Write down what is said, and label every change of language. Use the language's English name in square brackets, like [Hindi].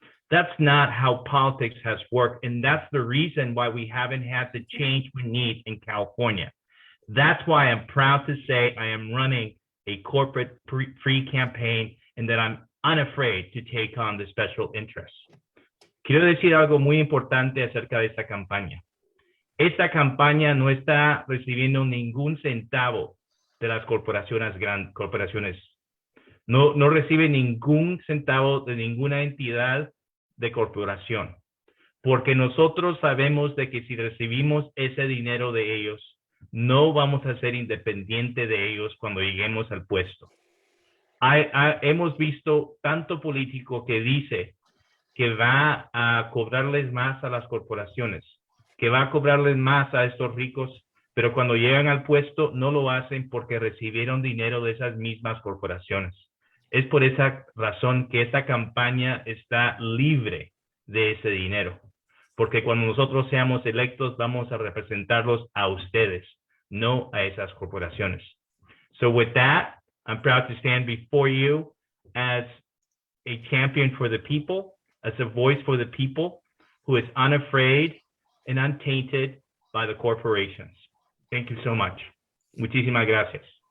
[English] That's not how politics has worked. And that's the reason why we haven't had the change we need in California. That's why I'm proud to say I am running a corporate free campaign and that I'm unafraid to take on the special interests. [Spanish] Quiero decir algo muy importante acerca de esta campaña. Esta campaña no está recibiendo ningún centavo de las corporaciones. No recibe ningún centavo de ninguna entidad de corporación, porque nosotros sabemos de que si recibimos ese dinero de ellos, no vamos a ser independientes de ellos cuando lleguemos al puesto. Hemos visto tanto político que dice que va a cobrarles más a las corporaciones, que va a cobrarles más a estos ricos, pero cuando llegan al puesto no lo hacen porque recibieron dinero de esas mismas corporaciones. Es por esa razón que esta campaña está libre de ese dinero, porque cuando nosotros seamos electos vamos a representarlos a ustedes, no a esas corporaciones. [English] So with that, I'm proud to stand before you as a champion for the people, as a voice for the people who is unafraid and untainted by the corporations. Thank you so much. [Spanish] Muchísimas gracias.